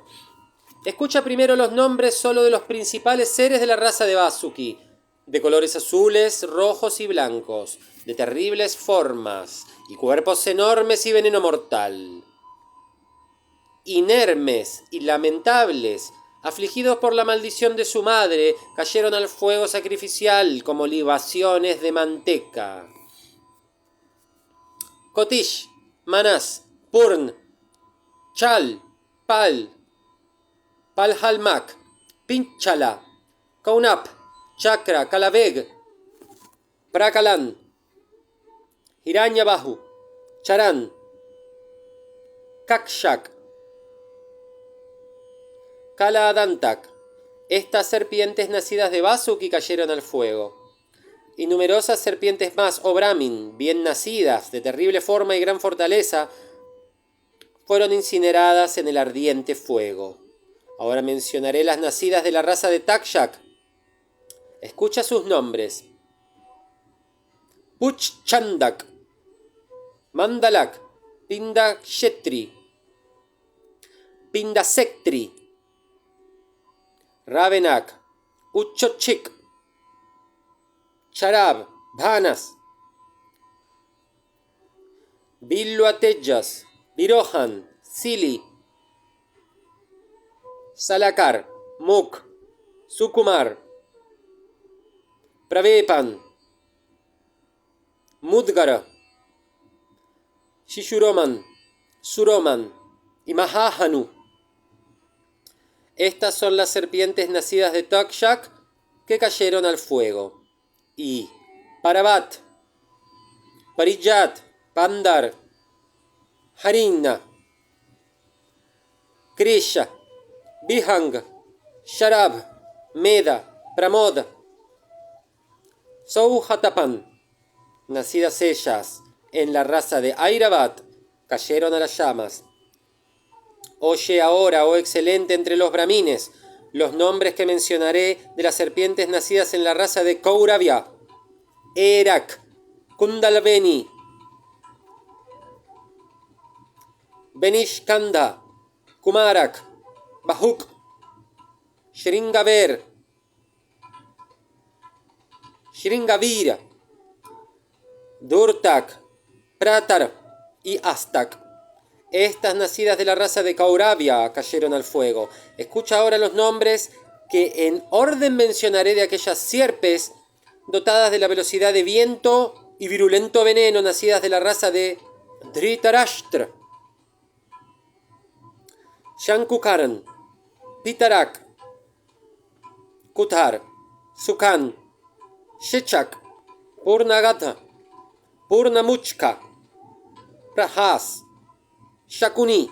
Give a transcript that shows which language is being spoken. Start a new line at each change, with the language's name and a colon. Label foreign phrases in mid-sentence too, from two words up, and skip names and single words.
Spanish: Escucha primero los nombres solo de los principales seres de la raza de Vasuki, de colores azules, rojos y blancos, de terribles formas y cuerpos enormes y veneno mortal. Inermes y lamentables, afligidos por la maldición de su madre, cayeron al fuego sacrificial como libaciones de manteca. Kotish, Manas, Purn, Chal, Palhalmak, Pinchala, Kaunap, Chakra, Kalaveg, Prakalan, Hiranyabahu, Charan, Kakshak, Kaladantak. Estas serpientes nacidas de Vasuki cayeron al fuego. Y numerosas serpientes más, oh Brahmin, bien nacidas, de terrible forma y gran fortaleza, fueron incineradas en el ardiente fuego. Ahora mencionaré las nacidas de la raza de Takshak. Escucha sus nombres: Puchchandak, Mandalak, Pindakshetri, Pindasektri, Ravenak, Uchochik, Charab, Bhanas, Billuatejas, Virohan, Sili, Salakar, Muk, Sukumar, Pravepan, Mudgara, Shishuroman, Suroman y Mahahanu. Estas son las serpientes nacidas de Takshak que cayeron al fuego. Y Parabat, Parijat, Pandar, Harinna, Krisha, Bihang, Sharab, Meda, Pramod, Souhatapan, nacidas ellas en la raza de Airavat, cayeron a las llamas. Oye ahora, oh excelente entre los brahmines, los nombres que mencionaré de las serpientes nacidas en la raza de Kauravya: Erak, Kundalveni, Benishkanda, Kumarak, Bahuk, Shringaver, Shringavira, Durtak, Pratar y Astak. Estas nacidas de la raza de Kauravya cayeron al fuego. Escucha ahora los nombres que en orden mencionaré de aquellas sierpes dotadas de la velocidad de viento y virulento veneno, nacidas de la raza de Dhritarashtra: Shankukaran, Pitarak, Kuthar, Sukan, Shechak, Purnagatha, Purnamuchka, Prahas, Shakuni,